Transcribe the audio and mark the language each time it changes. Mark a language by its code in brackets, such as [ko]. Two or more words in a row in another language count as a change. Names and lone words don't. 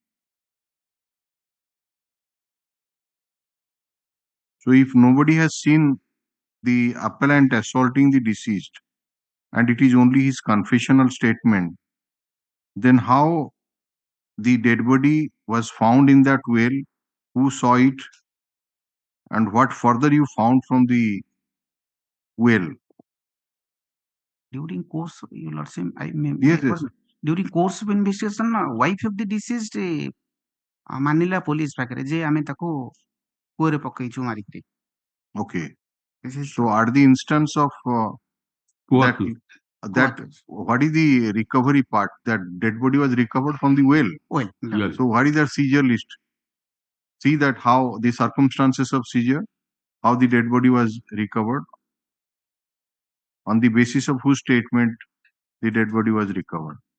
[en] So if nobody has seen the appellant assaulting the deceased and it is only his confessional statement, then how the dead body was found in that well, who saw it, and what further you found from the well? During course, your lordship, during course of investigation, wife of the deceased Manila police [or] ପାଖରେ ଯେ ଆମେ ତାକୁ କୂଅରେ ପକେଇଛୁ ମାରିକି। [en] Okay. So at the instance of that, what is the recovery part? That dead body was recovered from the well. Yes. So what is that seizure list? See that how the circumstances of seizure, how the dead body was recovered, on the basis of whose statement the dead body was recovered.